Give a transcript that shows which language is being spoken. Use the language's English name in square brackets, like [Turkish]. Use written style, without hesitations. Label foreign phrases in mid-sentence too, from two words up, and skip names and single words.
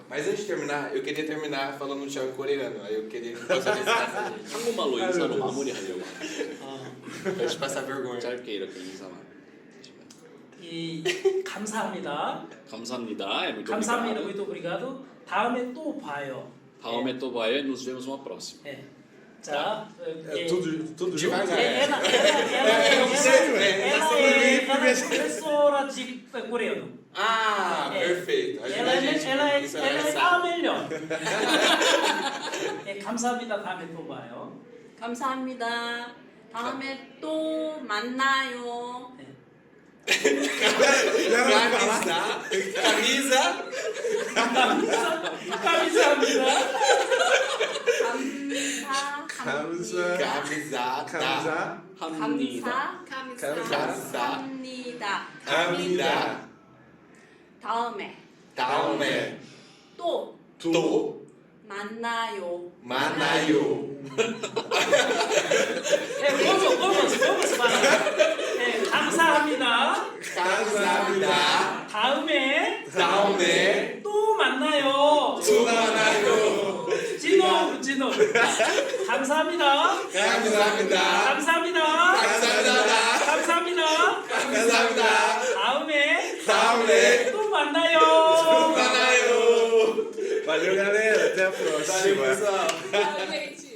[Portuguese] Mas antes de terminar, eu queria terminar falando tchau em coreano. Aí eu queria que você responda. [Korean] 한국말로 인사로 마무리하려고. [Portuguese] Pra gente passar vergonha. [Korean] 짧게 이렇게 인사만. 이 감사합니다. 감사합니다. [Portuguese] É muito [Korean] 감사합니다. [Portuguese] obrigado. muito obrigado. [Korean] 다음에 또 봐요. 다음에 또 봐요. [Portuguese] E nos vemos uma próxima. [Korean] 예. 자, [Portuguese] É tudo junto? Devagar. ela é professora de coreano. Ah, É. perfeito. Ajuda ela a gente. Isso é é engraçado. [Korean] 아멜련. 예, 감사합니다. 다음에 또 봐요. 감사합니다. 다음에 또 만나요. Camisa. 감사합니다. Camisada. 합니다. 감사합니다. Amida. 다음에 Daome. 또 To. 만나요. Manayo. 예, [Portuguese] vamos para. [Korean] 예, 감사합니다. Casamida. 다음에 Daome. 또 만나요. Tumanayo. 진호. 감사합니다. Casamida. 감사합니다. Casamida. 감사합니다. 다음에 Daome. 또 만나요. Manayo. [Portuguese] Valeu, galera. Até a próxima. Valeu, pessoal. Tchau, gente.